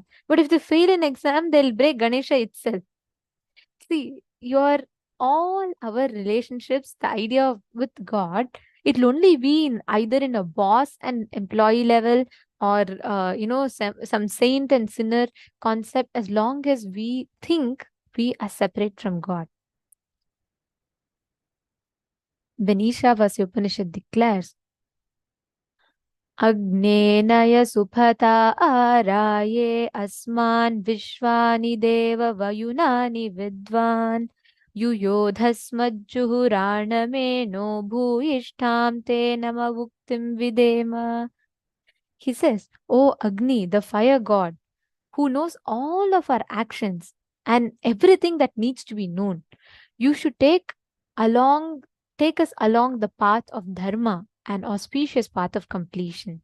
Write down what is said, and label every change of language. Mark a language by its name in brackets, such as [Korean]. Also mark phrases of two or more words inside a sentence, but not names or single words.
[English] But if they fail an exam, they'll break Ganesha itself. See, all our relationships, the idea with God, it'll only be either in a boss and employee level or, some saint and sinner concept, as long as we think we are separate from God. When Ishavasya Upanishad declares, [Sanskrit] Agnenaya suphata araye asman vishwani deva vayunani vidvan yuyodhasmajjuhurana no bhuyishtam te namavuktim videma. [English] He says, O Agni, the fire god, who knows all of our actions and everything that needs to be known, you should take along take us along the path of dharma, an auspicious path of completion.